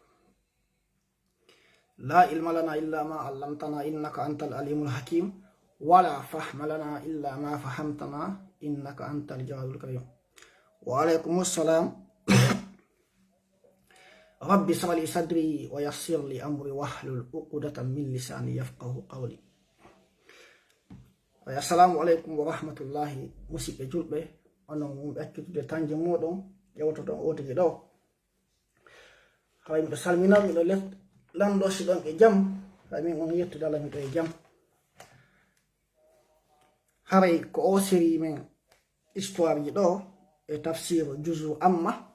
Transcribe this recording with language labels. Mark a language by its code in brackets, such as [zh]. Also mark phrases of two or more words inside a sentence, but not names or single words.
[ar] لا علم لنا إلا ما علمتنا إنك أنت العليم الحكيم ولا فهم لنا إلا ما فهمتنا إنك أنت الجواد الكريم. وعليكم السلام. ربي اشرح لي صدري ويسر لي أمري واحلل عقدة من لساني يفقهوا قولي. السلام عليكم ورحمة الله. [ff] musidɓe julɓe, onon mum ekkitude tanje moɗon ƴewtoɗon otoji ɗo. Hay miɗo salmina miɗo lando siɗon e jam. Hay min on yettude Allah miɗo e jam. Haray ko o série men histoire ji ɗo e tafsir juzu amma.